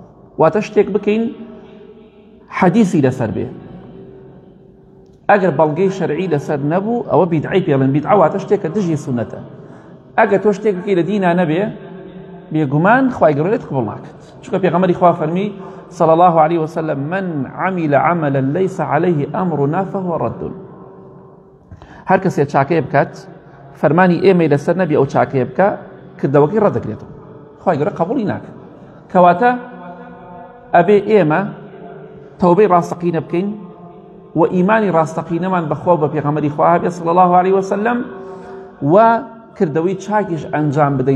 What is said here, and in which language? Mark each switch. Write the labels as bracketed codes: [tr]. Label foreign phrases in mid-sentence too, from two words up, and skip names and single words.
[ckb] واتە شتێک بکەین حەدیثی لەسەر بێ، ئەگەر بەڵگەی شەرعی لەسەر نەبوو ئەوە بیدعی پێڵێن. بیدعە واتە شتێکە دژی سونەتە. ئەگەر تۆ شتێک بکەی لە دینا نەبێ، بێگومان خوای گەورە لێت قبوڵ ناکات، چونکە پێغەمبەری خوا فەرمی [ar] صلی الله عليه وسلم من عمل عملا ليس عليه أمرنا فهو رد. [ckb] هەر کەسێ چاکەیە بکات، فەرمانی ئێمەی لەسەر نەبی ئەو چاکەیە بکە، کردەوەکەی ڕەدەکرێتەوە، خوای گەورە قبوڵی ناکات. کەواتە ئەبێ ئێمە تەوبەی ڕاستەقینە بکەین و ئیمانی ڕاستەقینەمان بەخوا و بە پێغەمبەری خوا هەبێت [ar] صلی الله عليه وسلم، [ckb] و کردەوەی چاکیش ئەنجام بدەین.